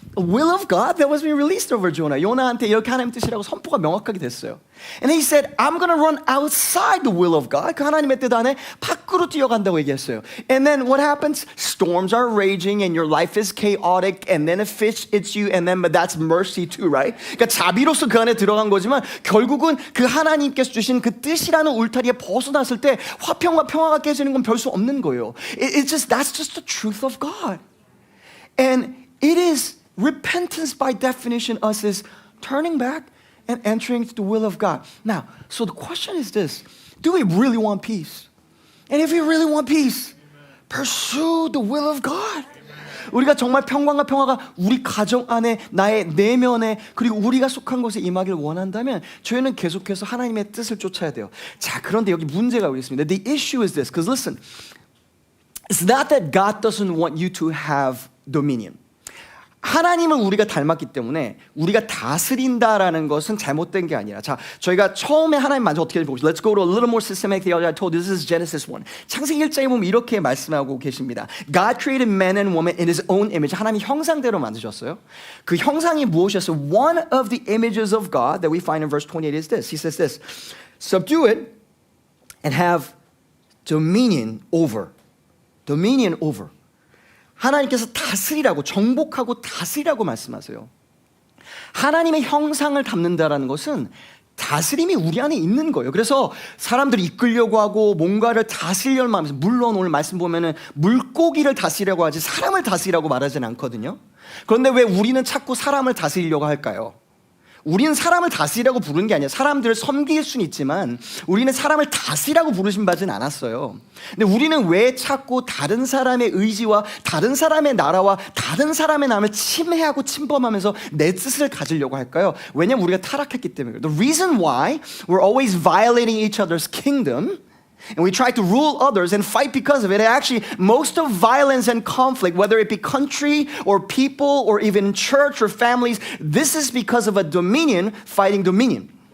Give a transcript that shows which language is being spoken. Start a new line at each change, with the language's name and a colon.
English: A will of God that was being released over Jonah.
Korean: 요나한테 이렇게 하나님 뜻이라고 선포가 명확하게 됐어요.
English: And he said, I'm going to run outside the will of God.
Korean: 그 하나님의 뜻 안에 밖으로 뛰어간다고 얘기했어요.
English: And then what happens? Storms are raging and your life is chaotic and then a fish eats you and then that's mercy too, right?
Korean: 그러니까 자비로서 그 안에 들어간 거지만 결국은 그 하나님께서 주신 그 뜻이라는 울타리에 벗어났을 때 화평과 평화가 깨지는 건 별 수 없는 거예요.
English: That's just the truth of God. And it is repentance, by definition, us is turning back and entering into the will of God. Now, so the question is this: do we really want peace? And if we really want peace, pursue the will of God.
Korean: 우리가 정말 평강과 평화가 우리 가정 안에, 나의 내면에, 그리고 우리가 속한 곳에 임하길 원한다면 저희는 계속해서 하나님의 뜻을 쫓아야 돼요. 자, 그런데 여기 문제가 있습니다.
English: The issue is this, because listen, it's not that God doesn't want you to have dominion.
Korean: 하나님은 우리가 닮았기 때문에 우리가 다스린다라는 것은 잘못된 게 아니라, 자, 저희가 처음에 하나님 먼저 어떻게 보시죠?
English: Let's go to a little more systematic theology. I told you this is Genesis 1.
Korean: 창세기 1장에 보면 이렇게 말씀하고 계십니다.
English: God created man and woman in his own image.
Korean: 하나님이 형상대로 만드셨어요. 그 형상이 무엇이었어요?
English: One of the images of God that we find in verse 28 is this. He says this: subdue it and have dominion over. Dominion over.
Korean: 하나님께서 다스리라고, 정복하고 다스리라고 말씀하세요. 하나님의 형상을 담는다라는 것은 다스림이 우리 안에 있는 거예요. 그래서 사람들이 이끌려고 하고 뭔가를 다스리려고 하면서, 물론 오늘 말씀 보면은 물고기를 다스리려고 하지 사람을 다스리라고 말하지는 않거든요. 그런데 왜 우리는 자꾸 사람을 다스리려고 할까요? 우리는 사람을 다스리라고 부르는 게 아니에요. 사람들을 섬길 수는 있지만 우리는 사람을 다스리라고 부르신 바는 않았어요. 근데 우리는 왜 자꾸 다른 사람의 의지와 다른 사람의 나라와 다른 사람의 남을 침해하고 침범하면서 내 뜻을 가지려고 할까요? 왜냐면 우리가 타락했기 때문에.
English: The reason why we're always violating each other's kingdom and we try to rule others and fight because of it. Actually, most of violence and conflict, whether it be country or people or even church or families, this is because of a dominion fighting dominion.